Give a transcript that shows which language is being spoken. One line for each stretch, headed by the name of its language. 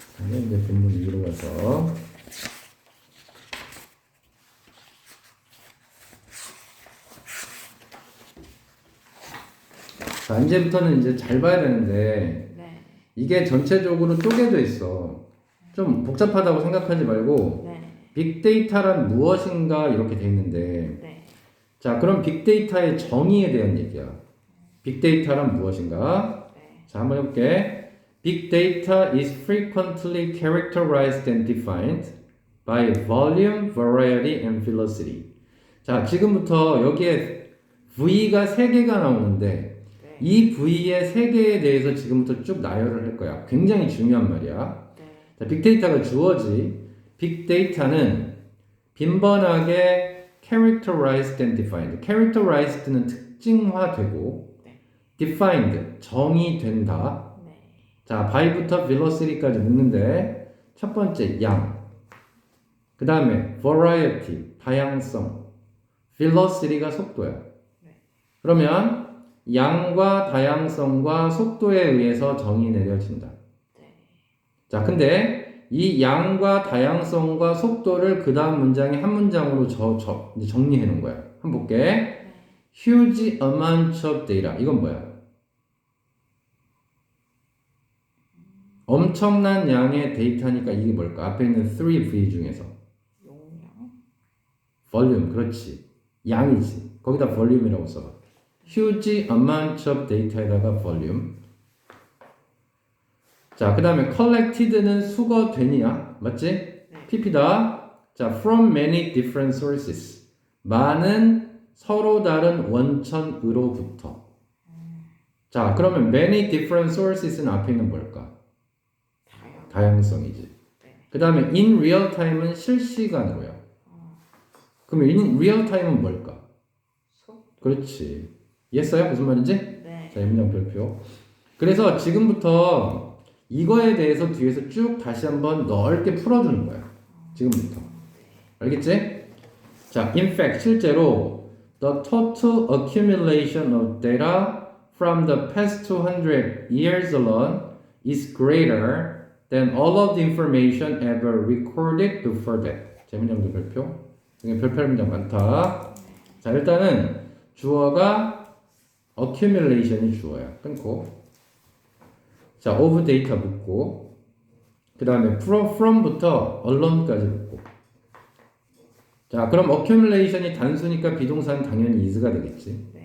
Korean: 이제 본문 위로 가서 자, 이제부터는 이제 잘 봐야 되는데 네. 이게 전체적으로 쪼개져 있어. 좀 복잡하다고 생각하지 말고 네. 빅데이터란 무엇인가 이렇게 돼 있는데 네. 자, 그럼 빅데이터의 정의에 대한 얘기야. 빅데이터란 무엇인가? 네. 자, 한번 해볼게.
English: Big data is frequently characterized and defined by volume, variety, and velocity.
Korean: 자, 지금부터 여기에 V가 3개가 나오는데 네. 이 V의 3개에 대해서 지금부터 쭉 나열을 할 거야. 굉장히 중요한 말이야. 네. 자, 빅데이터가 주어지. 빅데이터는 빈번하게
English: characterized and defined.
Korean: characterized는 특징화되고 네. defined, 정의된다. 네. 자, by부터 velocity까지 묶는데 첫 번째 양, 그 다음에 variety, 다양성, velocity가 속도야. 네. 그러면 양과 다양성과 속도에 의해서 정의 내려진다. 네. 자, 근데 이 양과 다양성과 속도를 그 다음 문장에 한 문장으로 이제 정리해 놓은 거야. 한번 볼게. 네.
English: Huge amount of data.
Korean: 이건 뭐야? 엄청난 양의 데이터니까 이게 뭘까? 앞에 있는 3V 중에서 용량. volume, 그렇지. 양이지. 거기다 volume이라고 써봐.
English: Huge amount of data에다가 volume.
Korean: 자, 그 다음에 collected는 수거되니야. 맞지? 네. PP다.
English: 자, from many different sources.
Korean: 많은 서로 다른 원천으로부터. 자, 그러면
English: many different sources
Korean: 는 앞에 있는 뭘까? 다양성이지. 네. 그 다음에
English: in real time
Korean: 은 실시간으로요. 그러면 in real time은 뭘까? 속도. 그렇지. 이해했어요? 무슨 말인지? 네. 자, 문장 별표. 그래서 지금부터 이거에 대해서 뒤에서 쭉 다시 한번 넓게 풀어주는 거야. 지금부터. 알겠지?
English: 자, in fact, 실제로 the total accumulation of data from the past 200 years alone is greater than all of the information ever recorded before that.
Korean: 제 문장도 별표. 여기 별표 문장 많다. 자, 일단은 주어가 accumulation이 주어야. 끊고. 자,
English: of data
Korean: 묻고. 그 다음에 from부터 alone까지 묻고. 자, 그럼 accumulation이 단수니까 비동사는 당연히 is가 되겠지.